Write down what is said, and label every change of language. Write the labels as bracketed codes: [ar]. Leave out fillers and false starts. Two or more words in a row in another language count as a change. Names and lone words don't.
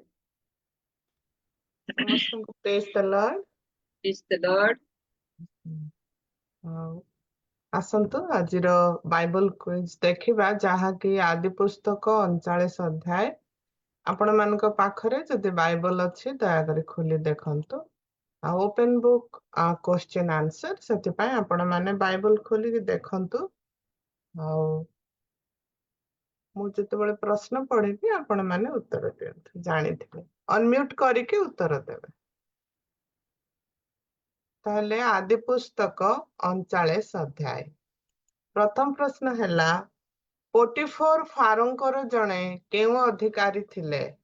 [or] ସମସ୍ତଙ୍କୁ [en] Praise the Lord. Praise the Lord. [or] ଆସନ୍ତୁ ଆଜିର [en] Bible quiz [or] ଦେଖିବା, ଯାହାକି ଆଦି ପୁସ୍ତକ 39 ଅଧ୍ୟାୟ। ଆପଣମାନଙ୍କ ପାଖରେ ଯଦି ବାଇବଲ ଅଛି ଦୟାକରି ଖୋଲି ଦେଖନ୍ତୁ। [en] open book question answer [or] ସେଥିପାଇଁ ଆପଣ ମାନେ ବାଇବଲ ଖୋଲିକି ଦେଖନ୍ତୁ ଆଉ ମୁଁ ଯେତେବେଳେ ପ୍ରଶ୍ନ ପଢିବି ଆପଣ ମାନେ ଉତ୍ତର ଦିଅନ୍ତୁ ଜାଣିଥିବେ ଅନମ୍ୟୁଟ କରିକି ଉତ୍ତର ଦେବେ ତାହେଲେ ଆଦି ପୁସ୍ତକ 39 ଅଧ୍ୟାୟ ପ୍ରଥମ ପ୍ରଶ୍ନ ହେଲା ପୋଟିଫର ଫାରୋଙ୍କର ଜଣେ କେଉଁ ଅଧିକାରୀ ଥିଲେ